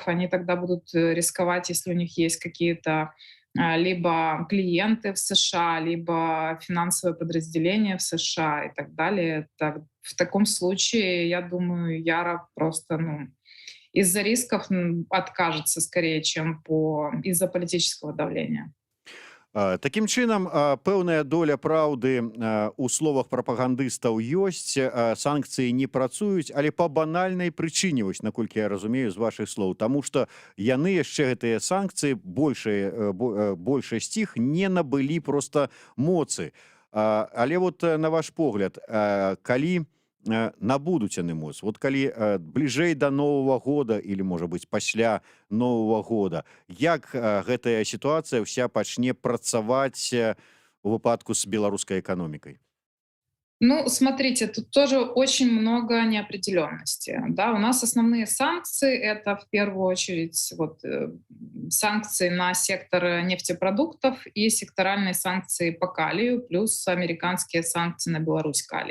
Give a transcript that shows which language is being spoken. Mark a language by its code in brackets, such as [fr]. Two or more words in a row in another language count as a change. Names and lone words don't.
[ru] Они тогда будут рисковать, если у них есть какие-то либо клиенты в США, либо финансовое подразделение в США и так далее. В таком случае, я думаю, Яра просто из-за рисков откажется скорее, чем из-за политического давления. [be] Такім чынам, пэўная доля праўды ў словах прапагандыстаў ёсць. Санкцыі не працуюць, але па банальнай прычыне, вось наколькі я разумею з вашых слоў, таму што яны яшчэ гэтыя санкцыі, большасць іх не набылі проста моцы. Але вот на ваш погляд, калі набудуць яны моц, вот калі бліжэй да Новага года или, можа быць, пасля Новага года, як гэтая сітуацыя ўся пачне працаваць у выпадку з беларускай эканомікай? [ru] Ну, смотрите, тут тоже очень много неопределенности. Да? У нас основные санкции — это в первую очередь вот, санкции на сектор нефтепродуктов и секторальные санкции по калию, плюс американские санкции на Беларусь калий.